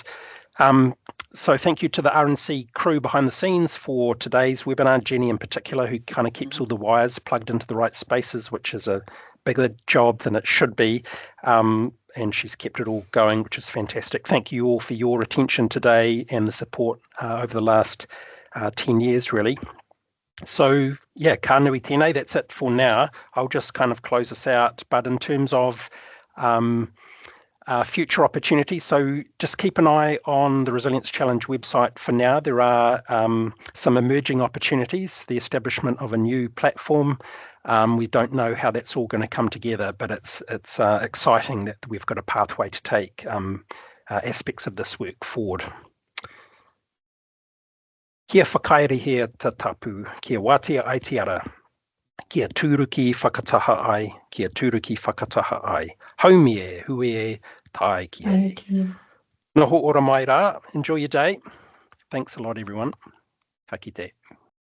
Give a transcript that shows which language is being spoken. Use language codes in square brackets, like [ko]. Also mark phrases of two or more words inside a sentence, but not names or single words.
[en] So thank you to the RNC crew behind the scenes for today's webinar, Jenny in particular, who kind of keeps all the wires plugged into the right spaces, which is a bigger job than it should be. And she's kept it all going, which is fantastic. Thank you all for your attention today and the support over the last 10 years, really. So, [mi] ka nui tēnei, [en] that's it for now. I'll just kind of close us out. But in terms of future opportunities. So just keep an eye on the Resilience Challenge website for now. There are some emerging opportunities, the establishment of a new platform. We don't know how that's all going to come together, but it's exciting that we've got a pathway to take aspects of this work forward. [mi] Kia whakaere te tapu, kia wātea ai te ara, kia tūruki whakataha ai, kia tūruki whakataha ai. Haumi e, hui e, tae ki e. Noho ora mai rā, [en] enjoy your day. Thanks a lot, everyone. [mi] Ka kite.